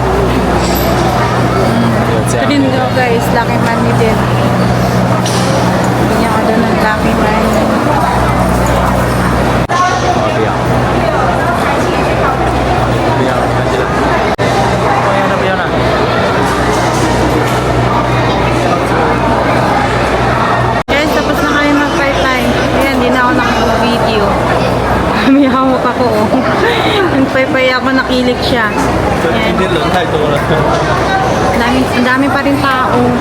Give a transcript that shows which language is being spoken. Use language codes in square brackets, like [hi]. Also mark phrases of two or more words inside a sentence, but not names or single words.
[zh] 有这样。 [tl] Ito din daw guys, [en] lucky money [tl] din. Bigyan ka daw ng [en] lucky money. [zh] 不要。不要，看起来。不要了。 [tl] Guys, tapos na kami mag-paypay. Ayan, hindi na ako nakapag-video. May hawak ako, oh. Nagpaypay ako, nakilig siya. Ayan. Ang dami pa rin tao.